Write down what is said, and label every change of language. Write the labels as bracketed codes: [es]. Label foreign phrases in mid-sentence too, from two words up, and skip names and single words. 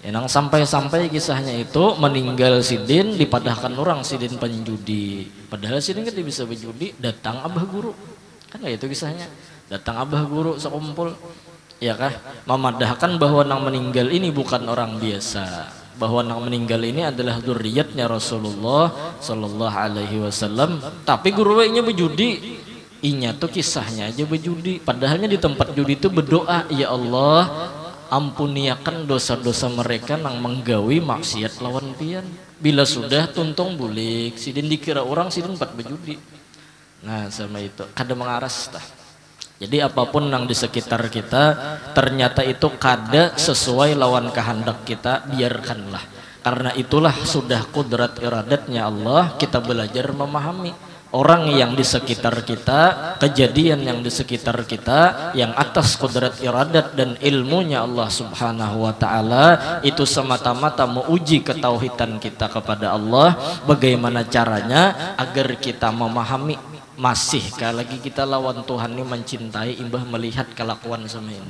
[bjn] Ya, nang sampai-sampai kisahnya itu meninggal Sidin dipadahkan orang Sidin penjudi. Padahal Sidin kan bisa berjudi, datang abah guru. Kan kayak itu kisahnya. Datang abah guru sekumpul. Ya kah? Memadahkan bahwa nang meninggal ini bukan orang biasa. Bahwa nang meninggal ini adalah dzurriyyatnya Rasulullah [ar] صلى الله عليه وسلم, [bjn] tapi guru nya berjudi. Inya tuh kisahnya aja berjudi, padahalnya di tempat judi itu berdoa, ya Allah ampuniakan dosa-dosa mereka nang menggawi maksiat lawan pian. Bila sudah tuntung bulik sidin dikira orang sidin empat berjudi. Nah sama itu kada mengaras tah. Jadi apapun yang di sekitar kita ternyata itu kada sesuai lawan kehendak kita, biarkanlah. Karena itulah sudah kudrat iradatnya Allah, kita belajar memahami orang yang di sekitar kita, kejadian yang di sekitar kita yang atas kudrat iradat dan ilmunya Allah [ar] سبحانه وتعالى, [bjn] itu semata-mata menguji ketauhidan kita kepada Allah. Bagaimana caranya agar kita memahami, masihkah lagi kita lawan Tuhan ini mencintai imbah melihat kelakuan sama ini?